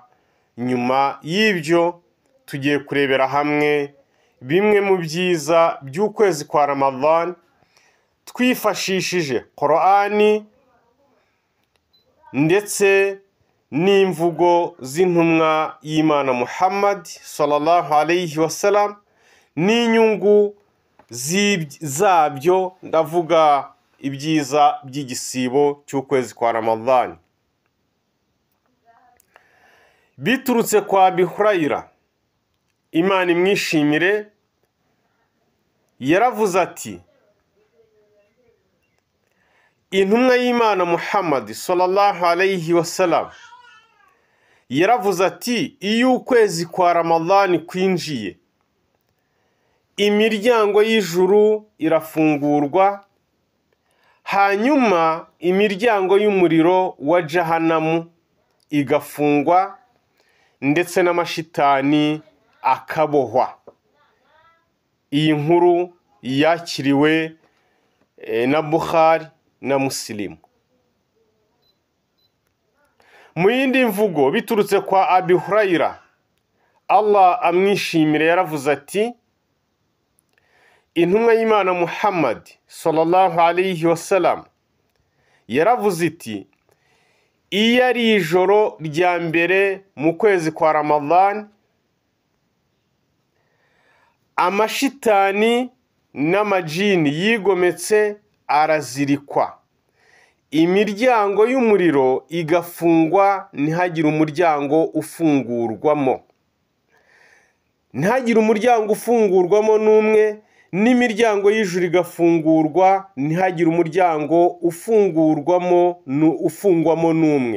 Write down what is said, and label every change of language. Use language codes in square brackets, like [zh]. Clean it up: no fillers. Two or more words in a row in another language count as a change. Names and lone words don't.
[rw] Nyuma y'ibyo tugiye kurebera hamwe bimwe mu byiza by'ukwezi kwa Ramadan twifashishije Qur'ani ndetse n'imvugo z'intumwa y'Imana Muhammad [ar] صلى الله عليه وسلم [rw] n'inyungu zabyo, ndavuga ibyiza by'igisibo cy'ukwezi kwa Ramadan. Biturutse kwa Abi Hurayra, Imana imwishimire, yaravuze ati, intumwa y'Imana Muhammad [ar] صلى الله عليه وسلم [rw] yaravuze ati, iyo ukwezi kwa Ramadan kwinjiye, imiryango y'ijuru irafungurwa, hanyuma imiryango y'umuriro wa Jahanamu igafungwa, ndetse n'amashitani akabohwa. Iyi nkuru yakiriwe na Bukhari na Muslim. Mu yindi mvugo biturutse kwa Abi Hurayra, Allah amwishimire, yaravuze ati, intumwa y'Imana Muhammad [ar] صلى الله عليه وسلم [rw] yaravuze iti, iyo ari ijoro rya mbere mu kwezi kwa Ramadan, amashitani n'amajini yigometse arazirikwa, imiryango y'umuriro igafungwa, ntihagire umuryango ufungurwamo, ntihagire umuryango ufungurwamo n'umwe, n'imiryango y'ijuru igafungurwa, ntihagire umuryango ufungwamo n'umwe.